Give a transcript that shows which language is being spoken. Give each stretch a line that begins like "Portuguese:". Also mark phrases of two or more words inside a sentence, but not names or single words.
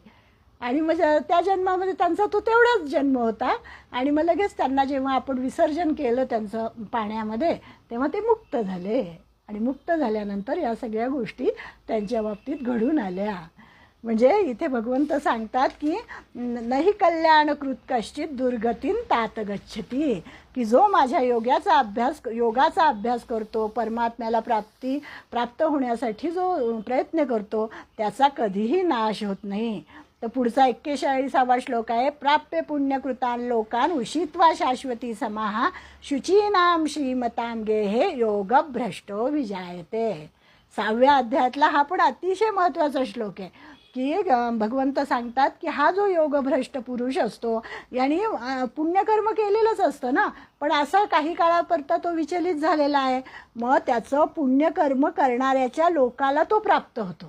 Marathi: आणि मग त्या जन्मामध्ये त्यांचा तो तेवढाच जन्म होता. आणि मग लगेच त्यांना जेव्हा आपण विसर्जन केलं त्यांचं पाण्यामध्ये तेव्हा ते मुक्त झाले. आणि मुक्त झाल्यानंतर या सगळ्या गोष्टी त्यांच्या बाबतीत घडून आल्या. म्हणजे इथे भगवंत सांगतात की
Sanskrit: नहि कल्याणकृत कश्चित दुर्गतीन तात गच्छती,
Marathi: की जो माझ्या योगाचा अभ्यास करतो, परमात्म्याला प्राप्त होण्यासाठी जो प्रयत्न करतो त्याचा कधीही नाश होत नाही. तर पुढचा 41वा श्लोक आहे,
Sanskrit: प्राप्य पुण्यकृतान लोकान उषित्वा शाश्वती समाहा शुचीनाम श्रीमतां गेहे योग भ्रष्टो विजायते.
Marathi: 6व्या अध्यायातला हा पण अतिशय महत्त्वाचा श्लोक आहे की भगवंत सांगतात की हा जो योगभ्रष्ट पुरुष असतो याने पुण्यकर्म केलेलंच असतं ना, पण असं काही काळापर्यंत तो विचलित झालेला आहे. मग त्याचं पुण्यकर्म करणाऱ्याच्या लोकाला तो प्राप्त होतो.